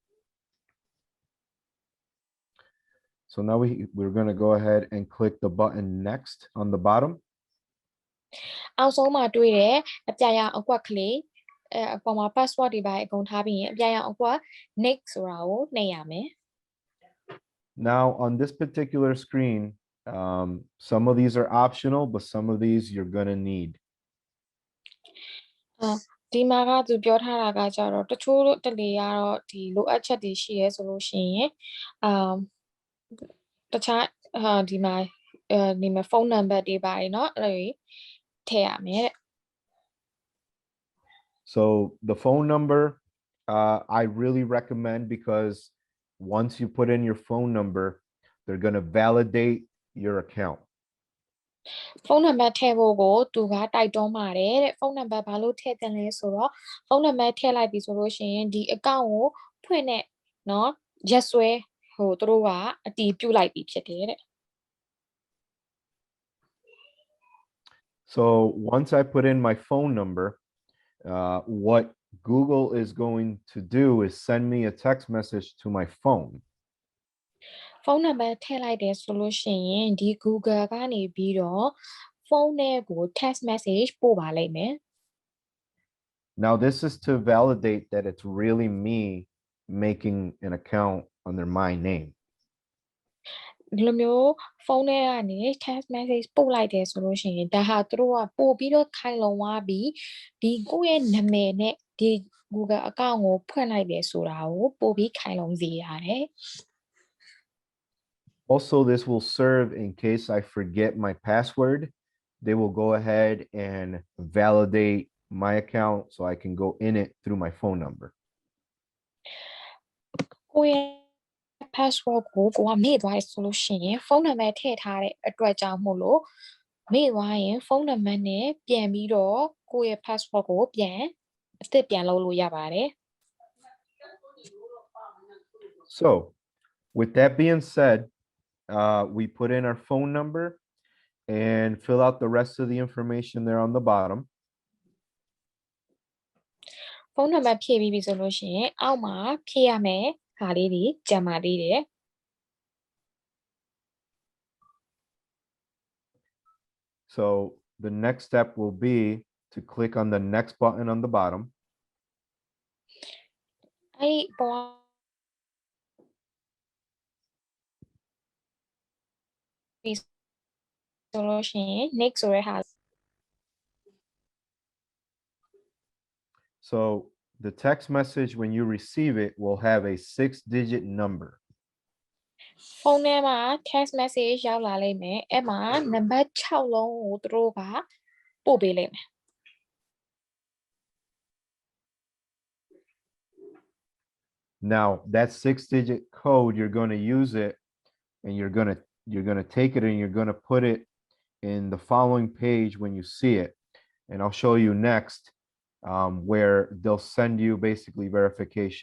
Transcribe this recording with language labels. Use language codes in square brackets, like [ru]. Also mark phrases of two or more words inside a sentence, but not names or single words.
[en] So now we're going to go ahead and click the button next on the bottom. [my] အောက်ဆုံးမှာတွေ့တယ်အပြာရောင်အကွက်ကလေးအပေါ်မှာ password တွေပါအကုန်ထားပြီးရင်အပြာရောင်အကွက် next ဆိုတာကိုနှိပ်ရမယ် [en] Now on this particular screen, some of these are optional, but some of these you're going to need. [my] ဒီမှာကသူပြောထားတာကကြတော့တချို့တလေကတော့ဒီလိုအပ်ချက်တွေရှိရဲဆိုလို့ရှိရင်တခြားဒီမှာဖုန်းနံပါတ်တွေပါတယ်เนาะအဲ့လိုထည့်ရမယ်တဲ့ [en] So the phone number, I really recommend because once you put in your phone number, they're going to validate your account. [my] ဖုန်းနံပါတ်ထည့်ဖို့ကိုသူကတိုက်တွန်းပါတယ်တဲ့ဖုန်းနံပါတ်ဘာလို့ထည့်တယ်လဲဆိုတော့ဖုန်းနံပါတ်ထည့်လိုက်ပြီဆိုလို့ရှိရင်ဒီ account ကိုဖွင့်တဲ့เนาะရက်စွဲဟိုသူတို့ကအတည်ပြုလိုက်ပြီဖြစ်တယ်တဲ့ [en] So once I put in my phone number, what Google is going to do is send me a text message to my phone. [my] ဖုန်းနံပါတ်ထည့်လိုက်တယ်ဆိုလို့ရှိရင်ဒီ Google ကနေပြီးတော့ဖုန်းထဲကို [en] text message [my] ပို့ပါလိမ့်မယ် [en] Now this is to validate that it's really me making an account under my name. [my] ဒီလိုမျိုးဖုန်းထဲကနေ [en] text message [my] ပို့လိုက်တယ်ဆိုလို့ရှိရင်ဒါဟာသူတို့ကပို့ပြီးတော့ခိုင်လုံသွားပြီးဒီကိုယ့်ရဲ့နာမည်နဲ့ဒီ Google account ကိုဖွင့်လိုက်တယ်ဆိုတာကိုပို့ပြီးခိုင်လုံစေရတယ် [en] Also, this will serve in case I forget my password. They will go ahead and validate my account so I can go in it through my phone number. [my] ကိုယ့်ရဲ့ password ကိုကမေ့သွားတယ်ဆိုလို့ရှိရင်ဖုန်းနံပါတ်ထည့်ထားတဲ့အတွက်ကြောင့်မို့လို့မေ့သွားရင်ဖုန်းနံပါတ်နဲ့ပြန်ပြီးတော့ကိုယ့်ရဲ့ password ကိုပြန်အသစ်ပြန်လုပ်လို့ရပါတယ် [en] So, with that being said, we put in our phone number and fill out the rest of the information there on the bottom. [my] ဖုန်းနံပါတ်ဖြည့်ပြီးပြီဆိုလို့ရှိရင်အောက်မှာဖြည့်ရမယ်ဟာလေးတွေကြံပါသေးတယ် [en] So the next step will be to click on the next button on the bottom. [my] အဲ့ပေါ်ဆိုလို့ရှိရင် next ဆိုတဲ့ဟာ [en] So the text message when you receive it will have a 6-digit number. [my] ဖုန်းထဲမှာ [en] text message [my] ရောက်လာလိမ့်မယ်အဲ့မှာနံပါတ်6လုံးကိုသူတို့ကပို့ပေးလိမ့်မယ် [en] Now that 6-digit code, you're going to use it and you're going to take it and you're going to put it in the following page when you see it. And I'll show you next where they'll send you basically verification.